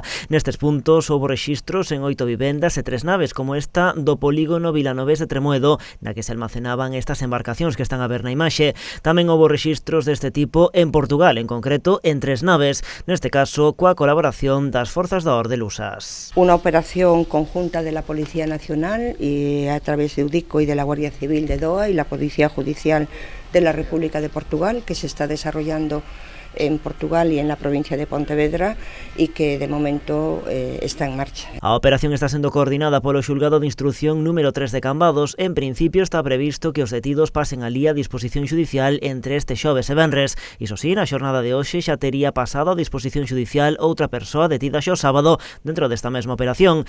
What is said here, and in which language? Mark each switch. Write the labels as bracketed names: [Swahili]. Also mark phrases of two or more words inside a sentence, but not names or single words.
[Galician] Nestes puntos houbo rexistros en 8 vivendas e 3 naves, como esta do polígono vilanovés de Tremoedo, na que se almacenaban estas embarcacións que están a ver na imaxe. Tamén houbo rexistros deste tipo en Portugal, en concreto en 3 naves, neste caso coa colaboración das Forzas da Orde lusas. [Spanish] Una operación conjunta de la Policía Nacional y a través de UDICO y de la Guardia Civil de DOA y la Policía Judicial de la República de Portugal, que se está desarrollando en Portugal y en la provincia de Pontevedra y que de momento está en marcha. [Galician] A operación está sendo coordinada polo xulgado de instrucción número 3 de Cambados. En principio está previsto que os detidos pasen alí a disposición xudicial entre este xoves e venres. Iso sí, na xornada de hoxe xa tería pasado a disposición xudicial outra persoa detida xo sábado dentro desta mesma operación.